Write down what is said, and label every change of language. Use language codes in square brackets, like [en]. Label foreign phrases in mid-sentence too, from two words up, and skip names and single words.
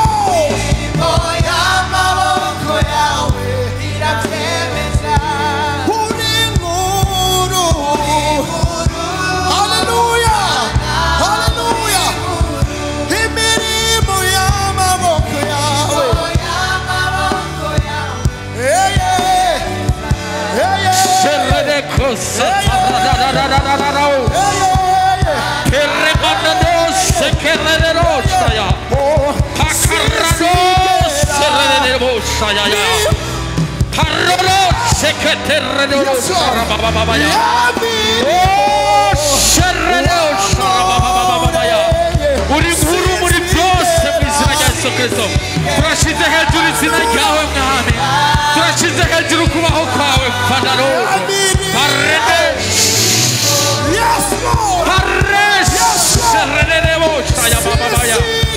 [rn] y'amaboko yawe iravyemeza uri nkuru hallelujah hallelujah imirimo y'amaboko yawe y'amaboko yawe [en] yeah yeah yeah yeah Sherede kosa paradadadadadadao. yeah yeah Keremanado sekerede saya. oh Pakarado serede saya ya. Parolo seketerede sarabababa ya. Oh serede sarabababa ya. [rn] Uri nkuru muri byose mu izina rya Yesu Kristo. Turashize hejuru izina ryawe mwami. Turashize hejuru kubaho kwawe mfanano. Parede [en] yes Lord Pares serede saya bababa ya.